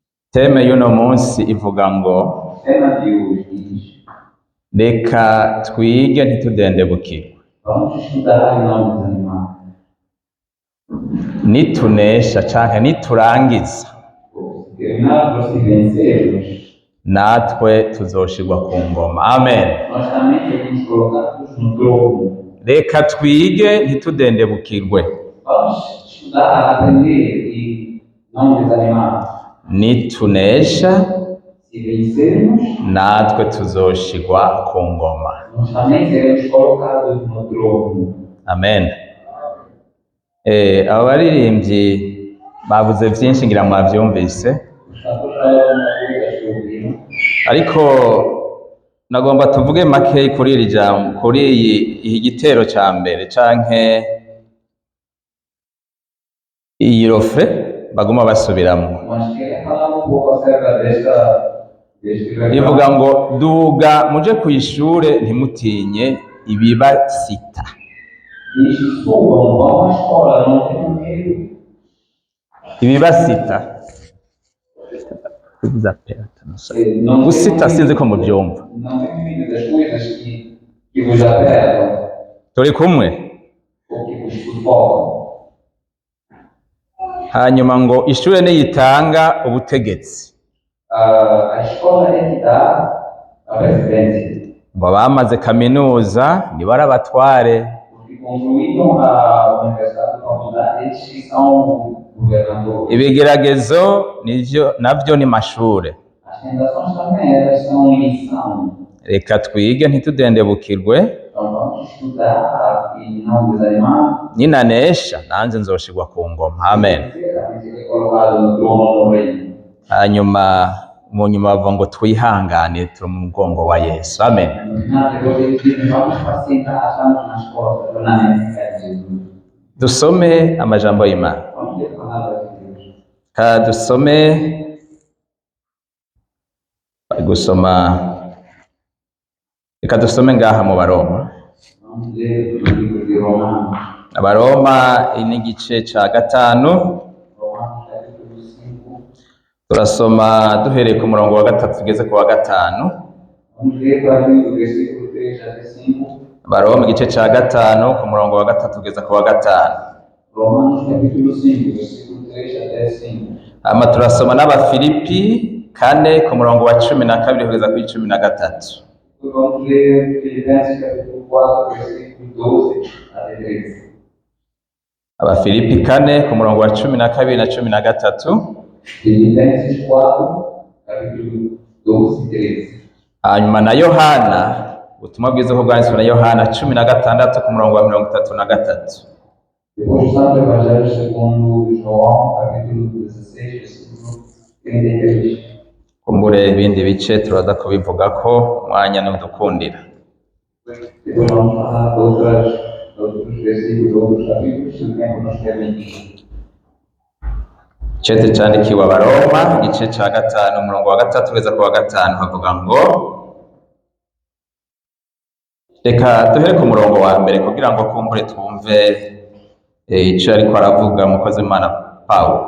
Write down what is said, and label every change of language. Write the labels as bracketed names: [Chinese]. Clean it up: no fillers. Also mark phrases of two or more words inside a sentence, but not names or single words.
[Rundi] Teme y'uno munsi ivuga ngo [Portuguese] tema de hoje diz: [Rundi] reka twige ntitudendebukirwe. [Portuguese] vamos estudar e não desanimar. [Rundi] Nitunesha canke niturangiza [Portuguese] Se terminarmos e vencermos, [Rundi] natwe tuzoshirwa ku ngoma. Amen. [Portuguese] nós também seremos colocados no trono. [Rundi] Reka twige ntitudendebukirwe. [Portuguese] Vamos estudar, aprender e não desanimar. [Rundi] Nitunesha [Portuguese] Se vencermos, [Rundi] natwe tuzoshirwa ku ngoma. [Portuguese] nós também seremos colocados no trono. Amen. [Rundi] Abo baririmbyi bavuze vyinshi ngira mwavyumvise, [Portuguese] Os cantores falaram uma coisa que ouvimos, [Rundi] ariko nagomba tuvuge makeyi kuri iri jambo, kuri iyi gitero ca mbere canke iyi rofe baguma basubiramwo. [Portuguese] mas queria falar um pouco acerca deste [Rundi] Ivuga ngo duga muje kw'ishure ntimutinye ibibasita. [Portuguese] Diz: subam, vão à escola, não tenham medo. [Rundi] Ibibasita [Portuguese] Não [Rundi] gusita sinzi ko muvyumva. [Portuguese] Não tenham medo das coisas que vos apertam [Rundi] Turi kumwe. [Portuguese] ou que vos sufocam. [Rundi] Hanyuma ngo ishure niyitanga ubutegetsi. [Portuguese] A escola é que dá a presidência. [Rundi] Ngo abamaze kaminuza nibo ari abatware. [Portuguese] Os que concluíram a universidade de faculdade, eles que são governadores. [Rundi] Ibigeragezo navyo ni mashure. [Portuguese] As tentações também, elas são lição. [Rundi] Reka twige ntitudendebukirwe. [Portuguese] Então vamos estudar e não desanimar. [Rundi] Ninanesha nanje nzoshirwa ku ngoma. Amen. [Portuguese] Também ser colocado no trono no reino. [Rundi] Hanyuma mu nyuma bavuga ngo twihangane turi mu mugongo wa Yesu. Amen. [Portuguese] Depois eles dizem: vamos pacientar, estamos nas costas, na mente de Jesus. [Rundi] Dusome amajambo y'Imana. [Portuguese] Vamos ler a palavra de Deus. [Rundi] Ka dusome reka dusome ngaha mu Baroma. [Portuguese] Vamos ler o livro de Romanos. [Rundi] Abaroma n'igice ca gatanu. [Portuguese] Romanos capítulo 5. [Rundi] Turasoma duhereye ku murongo wa gatatu tugeze ku wa gatanu. [Portuguese] Vamos ler a partir do versículo 3 até 5. [Rundi] Abaroma igice ca gatanu ku murongo wa gatatu tugeze ku wa gatanu. [Portuguese] Romanos capítulo 5, versículo 3 até 5. [Rundi] Hama turasoma n'Abafilipi kane ku murongo wa 12 kugeza kuri 13. [Portuguese] Depois vamos ler Filipenses capítulo 4, versículo 12 até 13. [Rundi] Abafilipi kane ku murongo wa 12 na 13. [Portuguese] Filipenses 4, capítulo 12 e 13. [Rundi] Hanyuma na Yohana, ubutumwa bwiza ko bwanditswe na Yohana 16 ku murongo wa 33. [Portuguese] Depois do Santo Evangelho segundo João, capítulo 16, versículo 33. [Rundi] Kumbure ibindi bice turaza kubivuga ko mwanya n'udukundira. [Portuguese] Depois vamos falar de outros versículos, outros capítulos, se o tempo nos permitir. [Rundi] Icete candikiwe Abaroma igice ca gatanu umurongo wa gatatu kugeza ku wa gatanu havuga ngo, reka duhere ku murongo wa mbere kugira ngo kumbure twumve ico ariko aravuga umukozi w'Imana Pawulo.